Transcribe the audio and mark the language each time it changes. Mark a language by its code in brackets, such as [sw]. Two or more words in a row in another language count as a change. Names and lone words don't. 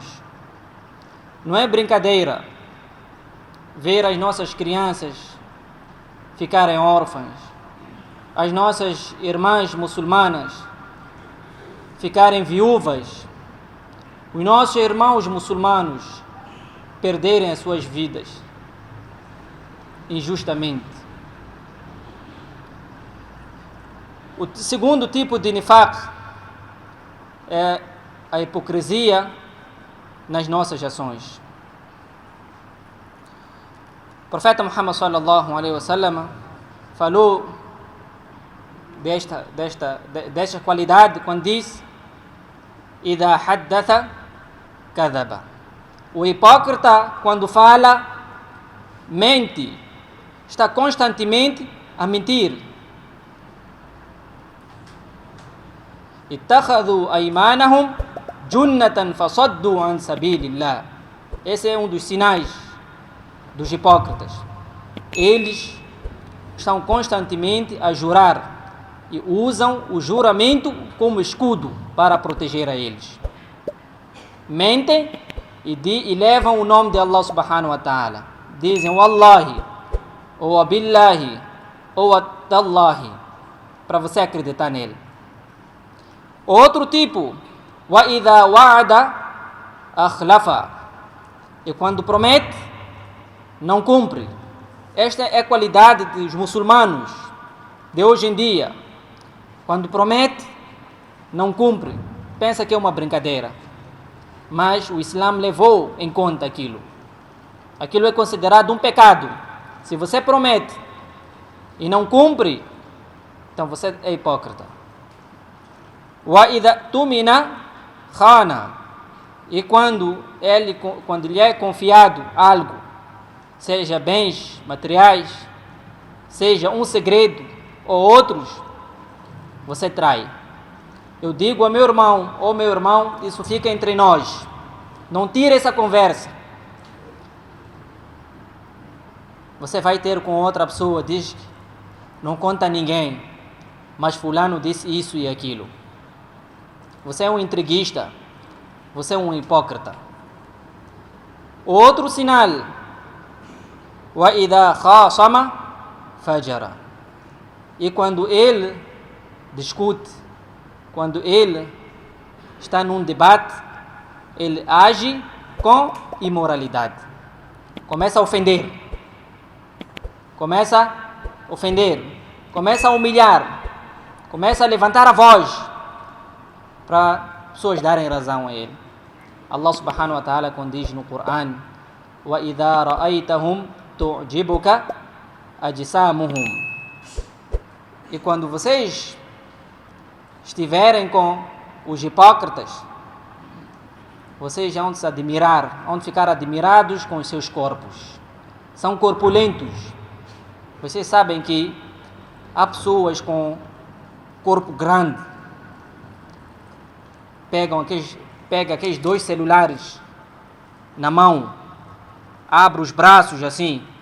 [pt] Não é brincadeira ver as nossas crianças ficarem órfãs, as nossas irmãs muçulmanas ficarem viúvas, os nossos irmãos muçulmanos perderem as suas vidas injustamente. O segundo tipo de nifaq é a hipocrisia nas nossas ações. O profeta Muhammad [ar] صلى الله عليه وسلم [pt] falou desta qualidade quando diz: [ar] "إذا حدث كذب". [pt] O hipócrita, quando fala, mente, está constantemente a mentir. [ar] "اتخذوا أيمانهم جنة فصدوا عن سبيل الله". [pt] Esse é um dos sinais dos hipócritas. Eles estão constantemente a jurar e usam o juramento como escudo para proteger a eles. Mentem e levam o nome de Allah [ar] سبحانه وتعالى. [pt] Dizem Wallahi, ou Abillahi, ou Atallahi, para você acreditar nele. Outro tipo, [ar] وإذا وعد أخلف. [pt] E quando promete, não cumpre. Esta é a qualidade dos muçulmanos de hoje em dia. Quando promete, não cumpre. Pensa que é uma brincadeira. Mas o Islã levou em conta aquilo. Aquilo é considerado um pecado. Se você promete e não cumpre, então você é hipócrita. [ar] وإذا اؤتمن خان. [pt] E quando lhe é confiado algo, seja bens materiais, seja um segredo ou outros, você trai. Eu digo a meu irmão, ou meu irmão, isso fica entre nós. Não tire essa conversa. Você vai ter com outra pessoa, diz que não conta a ninguém, mas fulano disse isso e aquilo. Você é um intriguista, você é um hipócrita. Outro sinal, [ar] وإذا خاصم فجر. [pt] E quando ele discute, quando ele está num debate, ele age com imoralidade. Começa a ofender, começa a humilhar, começa a levantar a voz para pessoas darem razão a ele. Allah [ar] سبحانه وتعالى [pt] quando diz no Coran: [ar] وإذا رأيتهم تعجبك أجسامهم. [pt] E quando vocês estiverem com os hipócritas, vocês vão se admirar, vão ficar admirados com os seus corpos. São corpulentos. Vocês sabem que há pessoas com corpo grande, pega aqueles 2 celulares na mão, abre os braços assim.